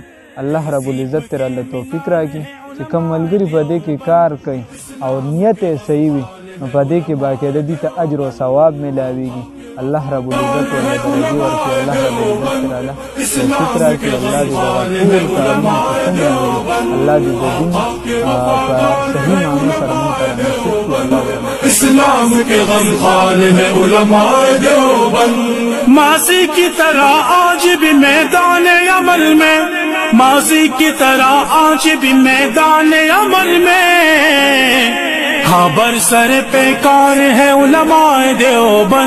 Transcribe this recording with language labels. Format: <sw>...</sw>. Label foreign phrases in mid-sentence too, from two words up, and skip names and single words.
<ar>الله رب العزت</ar> <ps>تر الله توفیق راکړي چې کوم ملګري په دې کې کار کوي او نیت یې صحیح وي، نو په دې کې باقاعده دې ته اجر او ثواب میلاویږي.</ps> <ar>الله رب العزت</ar> <ps>ورله درجې ورکړي،</ps> <ar>الله رب العزت</ar> <ps>تر الله توفیق راکړي. الله دې د ټول کارونه په څنګه الله دې د دین په صحیح معنی سره موږ ته نصیب کړي. الله</ps> <ur>اسلام کے غمخوار ہے علماء دیوبند، ماضی کی طرح آج بھی میدان عمل میں، ماضی کی طرح آج بھی میدان عمل میں، ہاں برسر پیکار ہے علماء دیوبند،</ur>